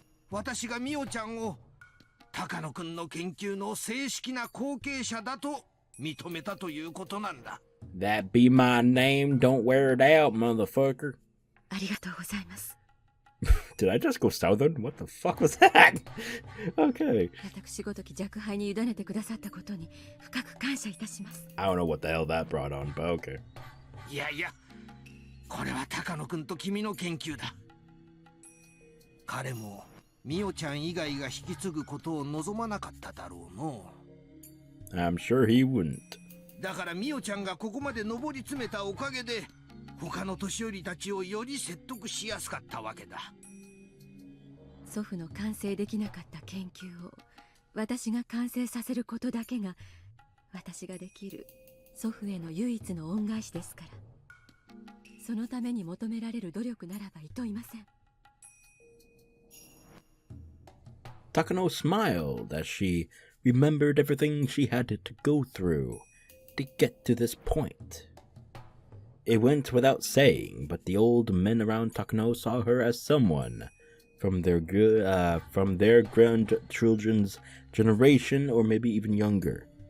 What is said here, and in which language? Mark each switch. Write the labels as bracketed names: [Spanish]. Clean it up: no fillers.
[Japanese] 私がミオちゃんを高野くんの研究の正式な後継者だと認めたということなんだ。 [English] That be my name, don't wear it out, motherfucker. [Japanese] ありがとうございます。 [English] Did I just go southern? What the fuck was that? Okay. [Japanese] 私ごとき若輩に委ねてくださったことに深く感謝いたします。 [English] I don't know what the hell that brought on, but okay. [Japanese] いやいや、これは高野くんと君の研究だ。彼もミオちゃん以外が引き継ぐことを望まなかっただろうの。 [English] I'm sure he wouldn't. [Japanese] だからミオちゃんがここまで上り詰めたおかげで、他の年寄りたちをより説得しやすかったわけだ。祖父の完成できなかった研究を私が完成させることだけが私ができる祖父への唯一の恩返しですから、そのために求められる努力ならばいといません。 [English] Takano smiled as she remembered everything she had to go through to get to this point. It went without saying, but the old men around Takano saw her as someone from their grandchildren's generation, or maybe even younger.